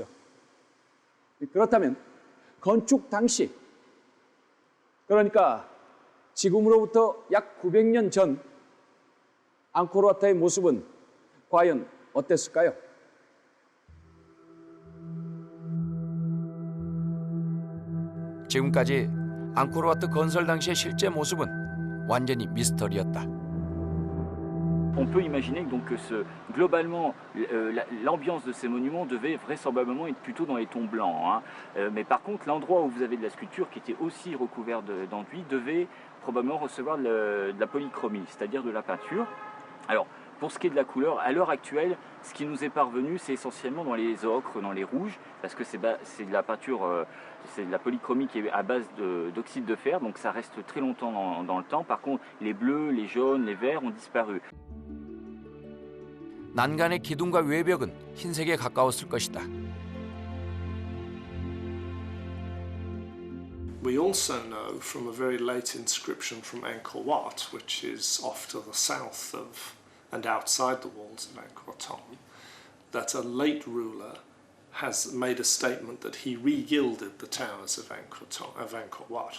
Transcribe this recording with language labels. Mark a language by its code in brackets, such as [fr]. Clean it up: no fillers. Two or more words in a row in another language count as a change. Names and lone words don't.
[ko] 그렇다면 건축 당시, 그러니까 지금으로부터 약 900년 전 앙코르와트의 모습은 과연 어땠을까요? 지금까지 앙코르와트 건설 당시의 실제 모습은 완전히 미스터리였다. [fr] On peut imaginer donc que globalement, l'ambiance de ces monuments devait vraisemblablement être plutôt dans les tons blancs. Hein. Mais par contre, l'endroit où vous avez de la sculpture qui était aussi recouvert d'enduit devait probablement recevoir de la polychromie, c'est-à-dire de la peinture. Alors, pour ce qui est de la couleur, à l'heure actuelle, ce qui nous est parvenu, c'est essentiellement dans les ocres, dans les rouges, parce que c'est de la peinture, c'est de la polychromie qui est à base d'oxyde de fer, donc ça reste très longtemps dans le temps. Par contre, les bleus, les jaunes, les verts ont disparu. [ko] 난간의 기둥과 외벽은 흰색에 가까웠을 것이다. [en] We also know from a very late inscription from Angkor Wat, which is off to the south of and outside the walls of Angkor Thom, that a late ruler has made a statement that he re-gilded the towers of Angkor Wat.